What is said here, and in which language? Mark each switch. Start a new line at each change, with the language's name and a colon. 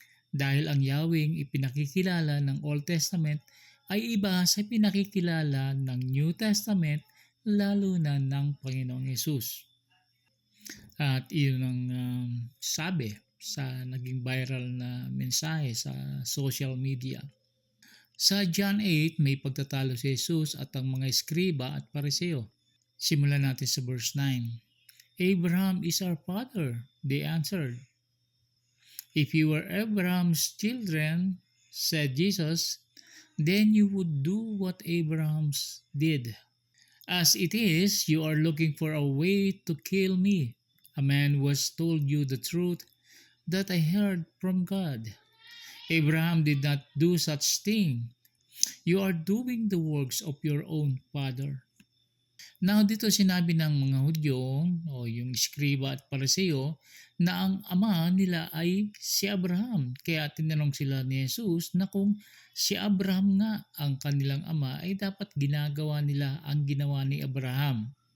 Filipino: Dahil ang Yahweh ipinakikilala ng Old Testament ay iba sa pinakikilala ng New Testament, lalo na ng Panginoong Yesus. At iyon ang sabi sa naging viral na mensahe sa social media. Sa John 8, may pagtatalo si Jesus at ang mga eskriba at pariseo. Simulan natin sa verse 9.
English: Abraham is our father, they answered. If you were Abraham's children, said Jesus, then you would do what Abraham did. As it is, you are looking for a way to kill me, a man who has told you the truth that I heard from God. Abraham did not do such thing. You are doing the works of your own father.
Filipino: Now dito sinabi ng mga Hudyo o yung eskriba at pariseo na ang ama nila ay si Abraham. Kaya tinanong sila ni Jesus na kung si Abraham nga ang kanilang ama ay dapat ginagawa nila ang ginawa ni Abraham.